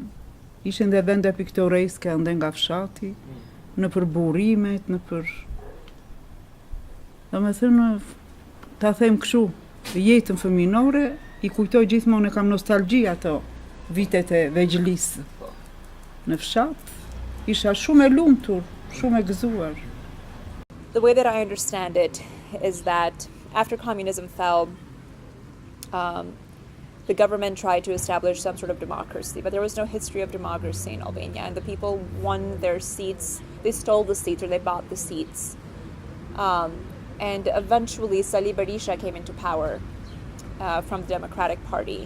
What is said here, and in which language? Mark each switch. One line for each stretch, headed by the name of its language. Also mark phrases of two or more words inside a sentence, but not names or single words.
Albanian: Ishin dhe vende piktoreske ande nga fshati, në për burimet, në për... Domethënë, ta them kështu, jetën fëminore, i kujtoj gjithmonë, e kam nostalgji ato vitet e vegjëlisë. Në fshat, isha shumë e lumtur, shumë e gëzuar.
English: The way that I understand it is that after communism fell, the government tried to establish some sort of democracy, but there was no history of democracy in Albania, and the people won their seats. They stole the seats, or they bought the seats. And eventually, Sali Berisha came into power from the Democratic Party.